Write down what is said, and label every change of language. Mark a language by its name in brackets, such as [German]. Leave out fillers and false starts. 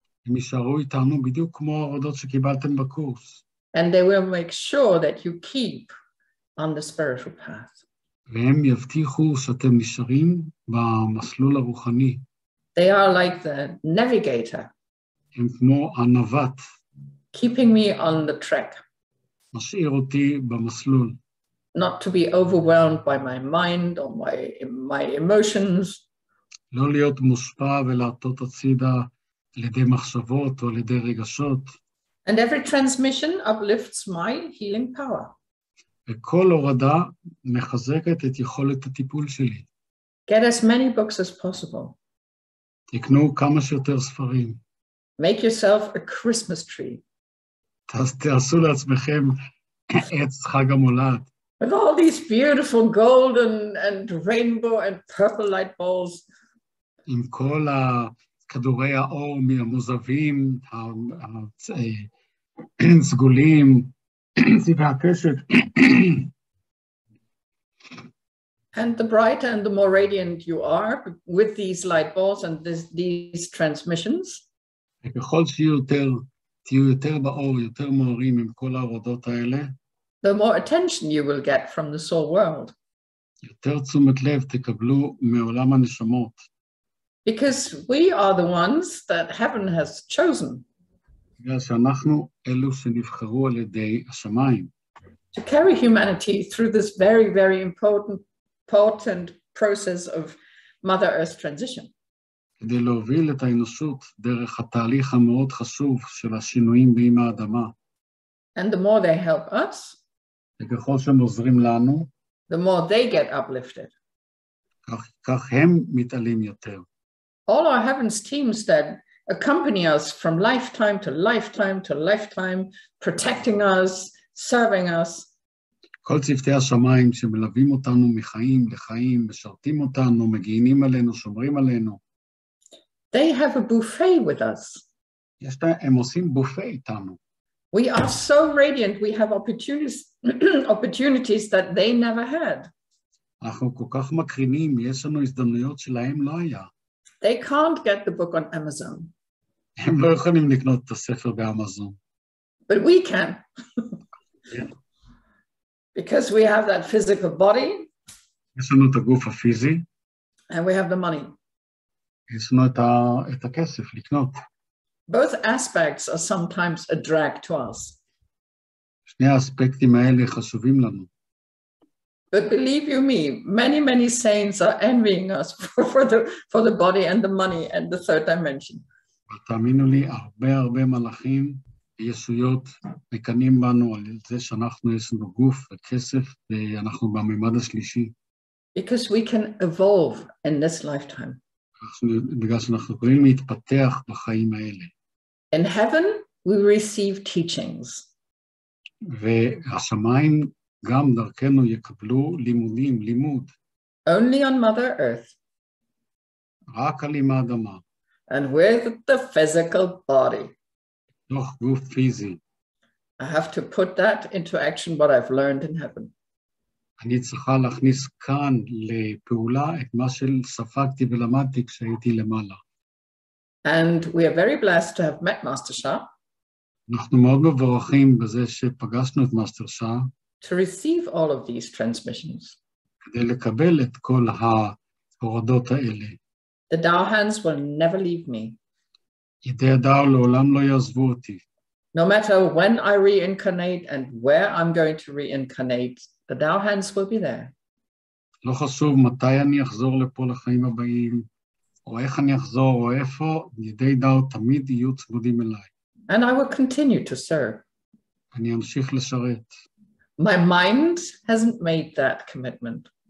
[Hebrew] הם יישארו איתנו בדיוק כמו ההורדות שקיבלתם בקורס. [English] And they will make sure that you keep on the spiritual path. [Hebrew] והם יבטיחו שאתם נשארים במסלול הרוחני. [English] They are like the navigator. [Hebrew] הם כמו הנווט. [English] Keeping me on the track. [Hebrew] משאיר אותי במסלול. [English] Not to be overwhelmed by my mind or my emotions. [Hebrew] לא להיות מושפע ולעטות הצידה על ידי מחשבות או על ידי רגשות. [English] And every transmission uplifts my healing power. [Hebrew] וכל הורדה מחזקת את יכולת הטיפול שלי. [English] Get as many books as possible. [Hebrew] תקנו כמה שיותר ספרים. [English] Make yourself a Christmas tree. [Hebrew] תעשו לעצמכם עץ חג המולד. [English] With all these beautiful golden and rainbow and purple light balls. [Hebrew] עם כל כדורי האור המוזבים, הסגולים, צבעי הקשת. [English] And the brighter and the more radiant you are with these light balls and these transmissions, [Hebrew] וככל תהיו יותר באור, יותר מאורים עם כל ההורדות האלה, [English] the more attention you will get from the soul world. [Hebrew] יותר תשומת לב תקבלו מעולם הנשמות. [English] Because we are the ones that heaven has chosen. [Hebrew] בגלל שאנחנו אלו שנבחרו על ידי השמיים. [English] To carry humanity through this very, very important process of Mother Earth transition. [Hebrew] כדי להוביל את האנושות דרך התהליך המאוד חשוב של השינויים באמא האדמה. [English] And the more they help us, [Hebrew] וככל שהם עוזרים לנו, [English] the more they get uplifted. [Hebrew] כך הם מתעלים יותר. [English] All our heavens teams that accompany us from lifetime to lifetime to lifetime, protecting us, serving us. [Hebrew] כל צוותי השמיים שמלווים אותנו מחיים לחיים, משרתים אותנו, מגינים עלינו, שומרים עלינו. [English] They have a buffet with us. [Hebrew] הם עושים בופה איתנו. [English] We are so radiant, we have opportunities that they never had. [Hebrew] אנחנו כל כך מקרינים, יש לנו הזדמנויות שלהם לא היה. [English] They can't get the book on Amazon. [Hebrew] הם לא יכולים לקנות את הספר באמזון. [English] But we can. Yeah. Because we have that physical body. [Hebrew] יש לנו את הגוף הפיזי. [English] And we have the money. [Hebrew] יש לנו את הכסף לקנות. [English] Both aspects are sometimes a drag to us. [Hebrew] שני האספקטים האלה חשובים לנו. [English] But believe you me, many, many saints are envying us for the body and the money and the third dimension. [Hebrew] תאמינו לי, הרבה מלאכים וישויות מקנים בנו על זה שאנחנו יש לנו גוף וכסף ואנחנו בממד השלישי. [English] Because we can evolve in this lifetime. [Hebrew] בגלל שאנחנו יכולים להתפתח בחיים האלה. [English] In heaven, we receive teachings. [Hebrew] והשמיים גם דרכנו יקבלו לימוד. [English] Only on Mother Earth. [Hebrew] רק על אימא אדמה. [English] And with the physical body. [Hebrew] תוך גוף פיזי. [English] I have to put that into action, what I've learned in heaven. [Hebrew] אני צריכה להכניס כאן לפעולה את מה שספגתי ולמדתי כשהייתי למעלה. [English] And we are very blessed to have met Master Sha. [Hebrew] אנחנו מאוד מבורכים בזה שפגשנו את מאסטר שאה. [English] To receive all of these transmissions. [Hebrew] כדי לקבל את כל ההורדות האלה. [English] The Tao Hands will never leave me. [Hebrew] ידי הדאו לעולם לא יעזבו אותי. [English] No matter when I reincarnate and where I'm going to reincarnate, the Tao Hands will be there. [Hebrew] לא חשוב מתי אני אחזור לפה לחיים הבאים, או איך אני אחזור, או איפה, ידי דאו תמיד יהיו צמודים אליי. [English] And I will continue to serve. [Hebrew] אני אמשיך לשרת. [English] My mind hasn't made that commitment.